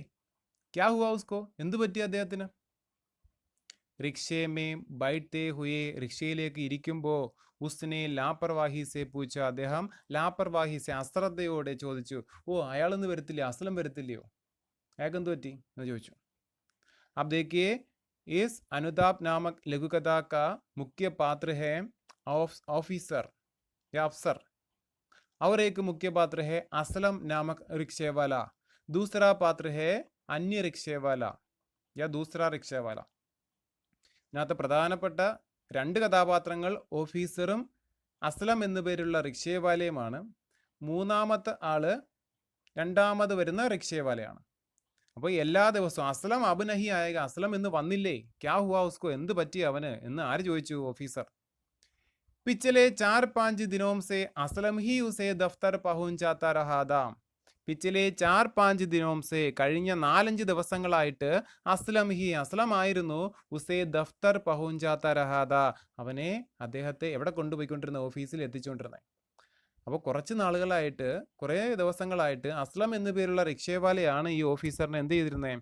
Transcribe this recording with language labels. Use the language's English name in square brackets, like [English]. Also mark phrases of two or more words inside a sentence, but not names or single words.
[Hindi] क्या हुआ उसको, [Malayalam] എന്തു പറ്റി അദ്ദേഹത്തിന്? [Hindi] रिक्शे में बैठते हुए, [Malayalam] റിക്ഷയിലേക്ക് ഇരിക്കുമ്പോൾ [Hindi] उसने लापरवाही से पूछा. [Malayalam] അദ്ദേഹം [Hindi] लापरवाही से, [Malayalam] അശ്രദ്ധയോടെ ചോദിച്ചു, ഓ അയാളൊന്ന് വരത്തില്ലേ, അസ്ലം വരത്തില്ലയോ? അയാൾക്ക് എന്ത് പറ്റി എന്ന് ചോദിച്ചു. [Hindi] अब देखिए इस अनुताप नामक लघु कथा का मुख्य पात्र है ऑफिसर या अफसर, और एक मुख्य पात्र है असलम नामक रिक्शे वाला, दूसरा पात्र है अन्य रिक्शे वाला या दूसरा रिक्शे वाला. [Malayalam] ഇതിനകത്ത് പ്രധാനപ്പെട്ട രണ്ട് കഥാപാത്രങ്ങൾ ഓഫീസറും അസ്ലം എന്നു പേരുള്ള റിക്ഷേവാലയുമാണ്. മൂന്നാമത്തെ ആള് രണ്ടാമത് വരുന്ന റിക്ഷേവാലയാണ്. അപ്പോൾ എല്ലാ ദിവസവും അസ്ലം [Hindi] अब नहीं आएगा, [Malayalam] അസ്ലം എന്ന് വന്നില്ലേ, [Hindi] क्या हुआ उसको, [Malayalam] എന്ത് പറ്റി അവന് എന്ന് ആര് ചോദിച്ചു? ഓഫീസർ. [Hindi] पिछले 4-5 दिनों से असलम ही उसे दफ्तर पहुंचाता रहा था. पिछले 4-5 दिनों से, [Malayalam] കഴിഞ്ഞ 4-5 ദിവസങ്ങളായിട്ട് അസ്ലം ഹി, അസ്ലം ആയിരുന്നു, [Hindi] उसे दफ्तर पहुंचाता रहा था, [Malayalam] അവനെ, അദ്ദേഹത്തെ എവിടെ കൊണ്ടുപോയിക്കൊണ്ടിരുന്നത്? ഓഫീസിൽ എത്തിച്ചുകൊണ്ടിരുന്നത്. അപ്പോൾ കുറച്ച് നാളുകളായിട്ട്, കുറേ ദിവസങ്ങളായിട്ട് അസ്ലം എന്നു പേരുള്ള റിക്ഷേവാലയാണ് ഈ ഓഫീസറിനെ എന്ത് ചെയ്തിരുന്നത്?